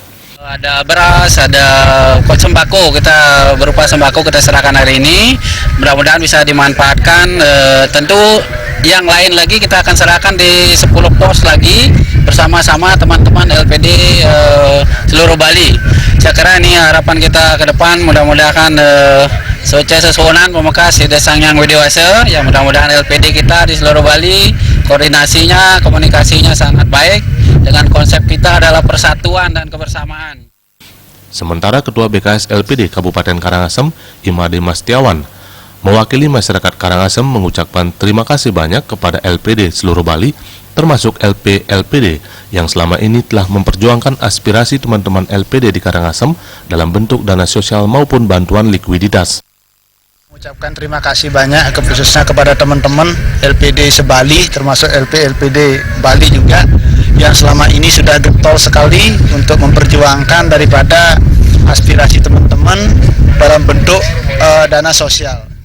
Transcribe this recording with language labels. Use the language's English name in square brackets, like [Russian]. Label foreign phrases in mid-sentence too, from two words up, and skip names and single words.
[Indonesian] Ada beras, ada sembako, berupa sembako kita serahkan hari ini. Mudah-mudahan bisa dimanfaatkan. Tentu yang lain lagi kita akan serahkan di 10 pos lagi bersama-sama teman-teman LPD seluruh Bali. Saya kira ini harapan kita ke depan, mudah-mudahan sukses sesuonan pemekas desang yang widewasa, ya mudah-mudahan LPD kita di seluruh Bali koordinasinya, komunikasinya sangat baik dengan konsep kita adalah persatuan dan kebersamaan. Sementara Ketua BKS LPD Kabupaten Karangasem, Imade Mastiawan, mewakili masyarakat Karangasem mengucapkan terima kasih banyak kepada LPD seluruh Bali, termasuk LPD yang selama ini telah memperjuangkan aspirasi teman-teman LPD di Karangasem dalam bentuk dana sosial maupun bantuan likuiditas. Ucapkan terima kasih banyak khususnya kepada teman-teman LPD Sebali termasuk LPD Bali juga yang selama ini sudah getol sekali untuk memperjuangkan daripada aspirasi teman-teman dalam bentuk dana sosial.